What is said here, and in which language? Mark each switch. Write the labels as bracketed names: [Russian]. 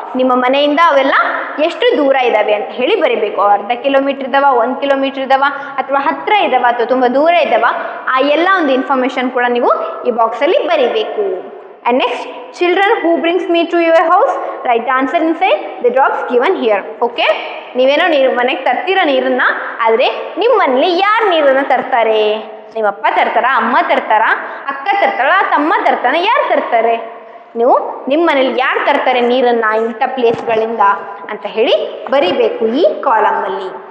[Kannada] ನಿಮ್ಮ ಮನೆಯಿಂದ ಅವೆಲ್ಲ ಎಷ್ಟು ದೂರ ಇದ್ದಾವೆ ಅಂತ ಹೇಳಿ ಬರೀಬೇಕು. ಅರ್ಧ ಕಿಲೋಮೀಟರ್ ಇದ್ದಾವ, 1 ಕಿಲೋಮೀಟರ್ ಇದ್ದಾವ, ಅಥವಾ ಹತ್ತಿರ ಇದ್ದಾವ, ಅಥವಾ ತುಂಬ ದೂರ ಇದ್ದಾವ, ಆ ಎಲ್ಲ ಒಂದು ಇನ್ಫಾರ್ಮೇಷನ್ ಕೂಡ ನೀವು ಈ ಬಾಕ್ಸಲ್ಲಿ ಬರೀಬೇಕು. [English] And next, children who brings me to your house, write the answer inside the drops given here. Okay? [Kannada] ನೀವೇನೋ ಮನೆಗೆ ತರ್ತೀರ ನೀರನ್ನು, ಆದರೆ ನಿಮ್ಮ ಮನೇಲಿ ಯಾರು ನೀರನ್ನು ತರ್ತಾರೆ? ನಿಮ್ಮ ಅಪ್ಪ ತರ್ತಾರ, ಅಮ್ಮ ತರ್ತಾರ, ಅಕ್ಕ ತರ್ತಾಳ, ತಮ್ಮ ತರ್ತಾನೆ, ಯಾರು ತರ್ತಾರೆ? ನೀವು ನಿಮ್ಮ ಮನೇಲಿ ಯಾರು ತರ್ತಾರೆ ನೀರನ್ನು ಇಂಥ ಪ್ಲೇಸ್ಗಳಿಂದ ಅಂತ ಹೇಳಿ ಬರಿಬೇಕು ಈ ಕಾಲಮಲ್ಲಿ.